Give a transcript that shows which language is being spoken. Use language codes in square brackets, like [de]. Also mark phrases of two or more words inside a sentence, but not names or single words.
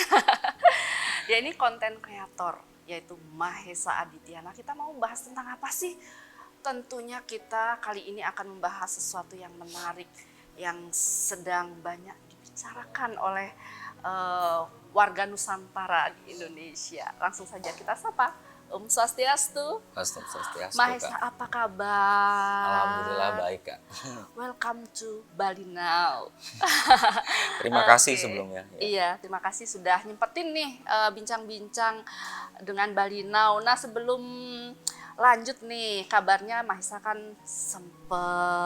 [id] Ya, ini konten kreator, yaitu Mahesa Aditya. Nah, kita mau bahas tentang apa sih? Tentunya kita kali ini akan membahas sesuatu yang menarik, yang sedang banyak dibicarakan oleh warga Nusantara di Indonesia. Langsung saja kita sapa. [sa] ॐ स्वस्त्यस्तु. [id] Swastiastu, Mahesa, Kak. apa kabar? Alhamdulillah baik, Kak. [en] Welcome to Bali Now. [id] Terima kasih Oke. sebelumnya. Ya. Iya, terima kasih sudah nyempetin nih bincang-bincang dengan Bali Now. Nah, sebelum lanjut nih, kabarnya Mahesa kan sempet.